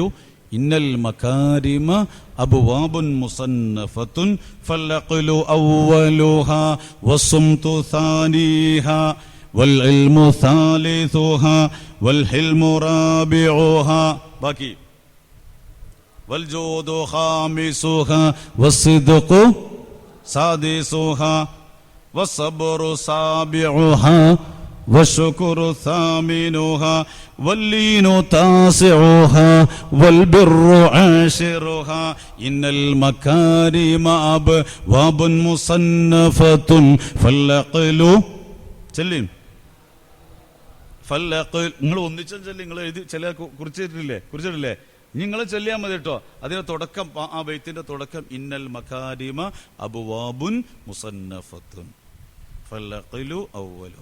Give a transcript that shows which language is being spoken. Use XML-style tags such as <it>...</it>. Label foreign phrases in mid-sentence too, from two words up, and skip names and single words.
<ar>إن المكارم أبواب مصنفة فالعقل أولها والصمت ثانيها والعلم ثالثها والحلم رابعها. ബാക്കി والجود خامسها والصدق سادسها والصبر سابعها والشكر ثامنها واللين تاسعها والبر عاشرها إن المكارم أبواب مصنفة فالعقل</ar> <ml>ചെല്ലും നിങ്ങൾ ഒന്നിച്ചും ചെല്ലി. നിങ്ങൾ എഴുതി ചില കുറിച്ചിട്ടില്ലേ? നിങ്ങൾ ചെല്ലിയാൽ മതി കേട്ടോ. അതിന്റെ തുടക്കം, ആ ബൈത്തിന്റെ തുടക്കം</ml> <ar>إن المكارم أبواب مصنفة فالعقل أول.</ar>